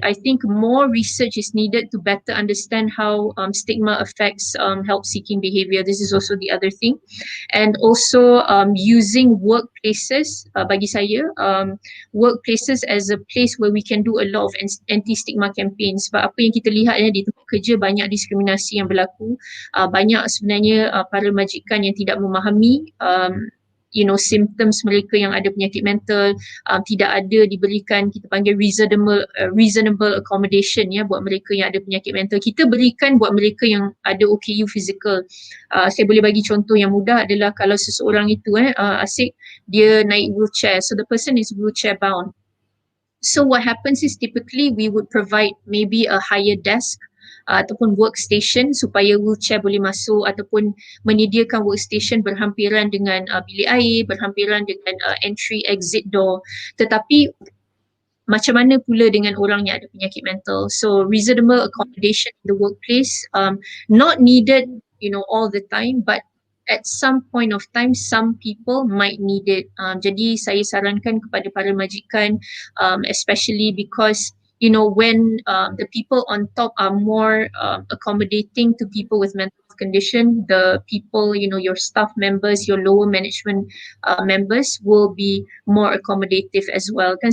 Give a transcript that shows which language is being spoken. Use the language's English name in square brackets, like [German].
[English] I think more research is needed to better understand how stigma affects help-seeking behavior. This is also the other thing. And also using workplaces, [Malay] bagi saya, [English] workplaces as a place where we can do a lot of anti-stigma campaigns. [Malay] Sebab apa yang kita lihat di tempat kerja, banyak diskriminasi yang berlaku. Banyak sebenarnya para majikan yang tidak memahami symptoms mereka yang ada penyakit mental, tidak ada diberikan, kita panggil reasonable accommodation buat mereka yang ada penyakit mental. Kita berikan buat mereka yang ada OKU physical. Saya boleh bagi contoh yang mudah adalah kalau seseorang itu Asyik, dia naik wheelchair, [English] so the person is wheelchair bound. So what happens is typically we would provide maybe a higher desk [Malay] ataupun [English] workstation [Malay] supaya wheelchair boleh masuk, ataupun menyediakan workstation berhampiran dengan [English] bilik air, berhampiran dengan entry exit door. [Malay] Tetapi macam mana pula dengan orang yang ada penyakit mental? [English] So reasonable accommodation in the workplace, not needed all the time, but at some point of time some people might need it. [Malay] Jadi saya sarankan kepada para majikan, [English] especially because when the people on top are more accommodating to people with mental condition, the people, your staff members, your lower management members will be more accommodative as well. [Malay] Kan?